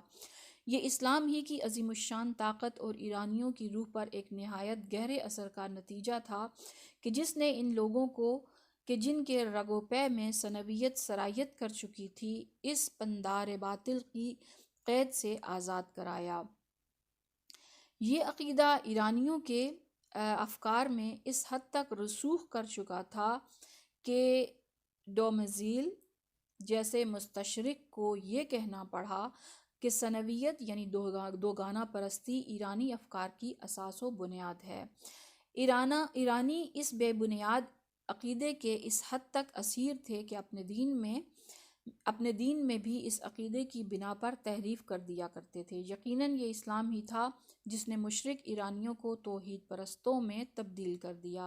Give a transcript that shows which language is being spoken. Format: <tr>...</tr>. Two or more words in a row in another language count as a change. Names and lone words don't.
<ur>یہ اسلام ہی کی عظیم الشان طاقت اور ایرانیوں کی روح پر ایک نہایت گہرے اثر کا نتیجہ تھا کہ جس نے ان لوگوں کو کہ جن کے رگ و پے میں ثنویت سرایت کر چکی تھی، اس پندار باطل کی قید سے آزاد کرایا۔ یہ عقیدہ ایرانیوں کے افکار میں اس حد تک رسوخ کر چکا تھا کہ ڈومزیل جیسے مستشرق کو یہ کہنا پڑا کہ ثنویت یعنی دوگانہ پرستی ایرانی افکار کی اساس و بنیاد ہے۔ ایرانی اس بے بنیاد عقیدے کے اس حد تک اسیر تھے کہ اپنے دین میں بھی اس عقیدے کی بنا پر تحریف کر دیا کرتے تھے۔ یقیناً یہ اسلام ہی تھا جس نے مشرک ایرانیوں کو توحید پرستوں میں تبدیل کر دیا۔</ur>